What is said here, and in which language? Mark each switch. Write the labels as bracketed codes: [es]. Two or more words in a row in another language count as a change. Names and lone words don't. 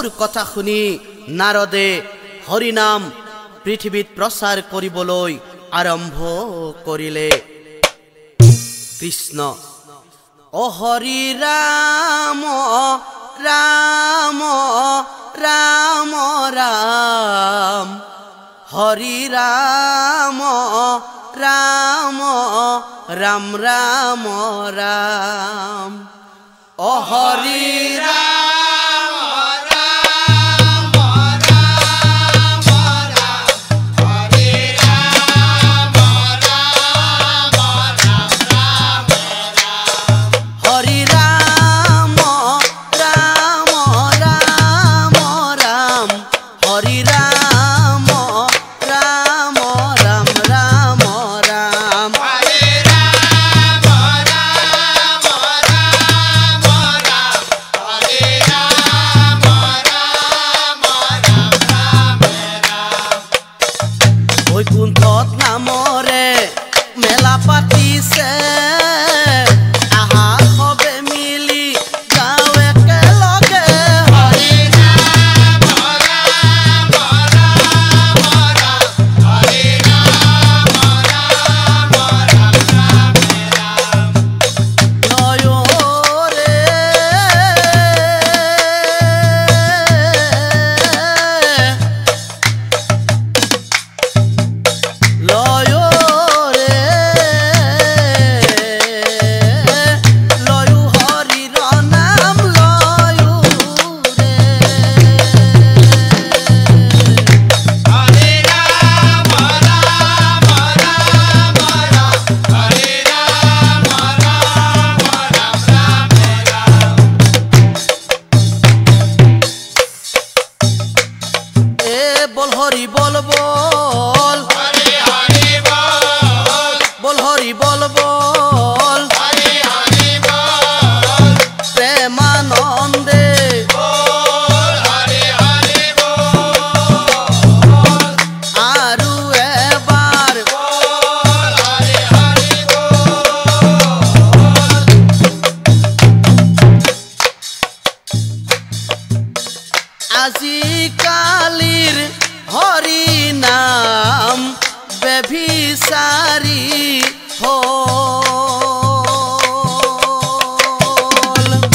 [as] কথা শুনি নাৰদে হৰিনাম পৃথিৱীত প্ৰচাৰ কৰিবলৈ আৰম্ভ কৰিলে কৃষ্ণ ও হৰি ৰাম ৰাম ৰাম ৰাম হৰি ৰাম ৰাম ৰাম ৰাম ৰাম ও হৰি রাম রাম রাম রাম হরে রাম রাম রাম রাম হরি রাম রাম রাম রাম হরি রাম রাম রাম রাম রাম হরে রাম রাম রাম রাম হরে রাম রাম রাম রাম বৈকুণ্ঠত নামৰে মেলা পাতিছে আহা সবে মিলি গাঁও একেলগে হরে রাম রাম রাম রাম হরে রাম রাম রাম রাম নয়ৰে লয়ৰে লয়ো হৰিৰ নাম লয়ো ৰে হরে রাম রাম রাম রাম হরে রাম রাম রাম [bn] এ বল হরি বল বল হরে হরে বল বল হরি বল বল হরে হরে বল প্রেমানন্দে বল হরে হরে বল [as] আৰু এবাৰ [bn] বল হরে হরে [as] আজিকালিৰ হৰি নাম বেভিচাৰী হ'ল